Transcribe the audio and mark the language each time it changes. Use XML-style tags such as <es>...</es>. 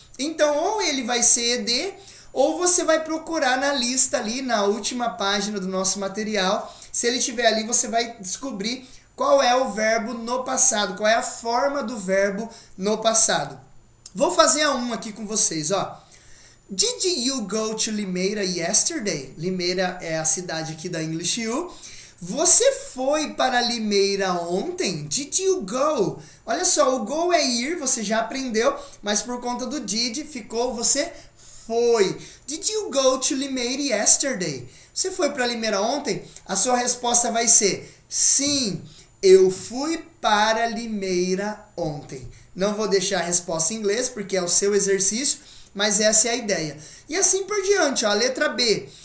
<pt>Então, ou ele vai ser ed, ou você vai procurar na lista ali, na última página do nosso material. Se ele estiver ali, você vai descobrir qual é o verbo no passado, qual é a forma do verbo no passado. Vou fazer aqui com vocês, ó.</pt> <en>Did you go to Limeira yesterday?</en> <pt>Limeira é a cidade aqui da English U. Você foi para Limeira ontem?</pt> <en>Did you go?</en> <pt>Olha só, o go é ir, você já aprendeu, mas por conta do did ficou você foi.</pt> <en>Did you go to Limeira yesterday?</en> <pt>Você foi para Limeira ontem? A sua resposta vai ser sim. Eu fui para Limeira ontem. Não vou deixar a resposta em inglês, porque é o seu exercício, mas essa é a ideia. E assim por diante, ó, a letra B.</pt>